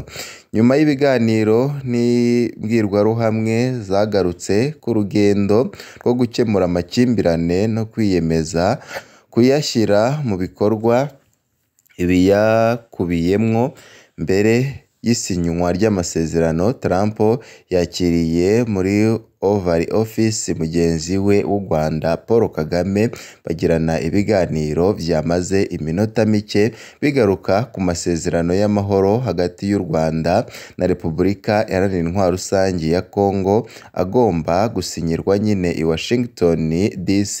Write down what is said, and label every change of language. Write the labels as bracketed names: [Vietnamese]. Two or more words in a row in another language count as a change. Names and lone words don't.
[Rundi] Nyuma y'ibiganiro n'ibwirwaruhamwe zagarutse ku rugendo rwo gukemura amakimbirane no kwiyemeza kuyashyira mu bikorwa ibiyakubiyemwo. Mbere y'isinywa ry'amasezerano, Trump yakiriye muri Oval Office mugenzi we w'u Rwanda Paul Kagame, bagirana ibiganiro vyamaze iminota mike bigaruka ku masezerano y'amahoro hagati y'u Rwanda na Repubulika Iharanira Intwaro Rusangi ya Kongo agomba gusinyirwa nyine i Washington DC.